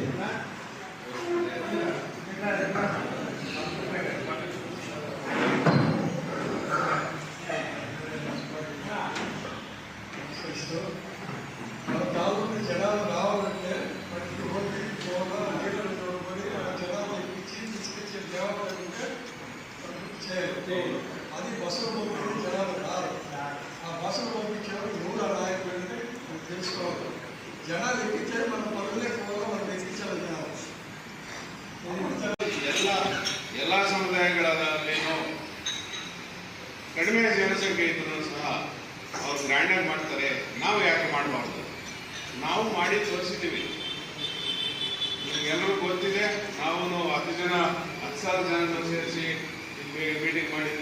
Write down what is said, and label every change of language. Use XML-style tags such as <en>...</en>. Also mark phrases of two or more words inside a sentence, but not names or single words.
<te>జనాలు రావాలంటే ప్రతి రోడ్డు నీళ్ళను చూడుకొని ఆ జనాలు ఇచ్చి తీసుకొచ్చే దేవాలయం ఉంటే చేయాలి. అది బస్సులు పంపించి జనాలు రారు. ఆ బస్సులు పంపించేవారు ఎవరు నాయకులంటే తెలుసుకోవాలి. జనాలు ఎక్కించే మన పనులే కూడా మనం ಎಕ್ಕಿಸಲು</te> <kn>ಎಲ್ಲ ಸಮುದಾಯಗಳಲ್ಲೇನೋ ಕಡಿಮೆ ಜನಸಂಖ್ಯೆ ಇದ್ರೂ ಸಹ ಅವ್ರು ಗ್ರ್ಯಾಂಡಾಗಿ ಮಾಡ್ತಾರೆ. ನಾವು ಯಾಕೆ ಮಾಡಬಾರ್ದು? ನಾವು ಮಾಡಿ ತೋರಿಸಿದ್ದೀವಿ. ನಿಮಗೆಲ್ಲರಿಗೂ ಗೊತ್ತಿದೆ, ನಾವು 10,000 ಜನ ಸೇರಿಸಿ ಮೀಟಿಂಗ್ ಮಾಡಿದ್ದು.</kn>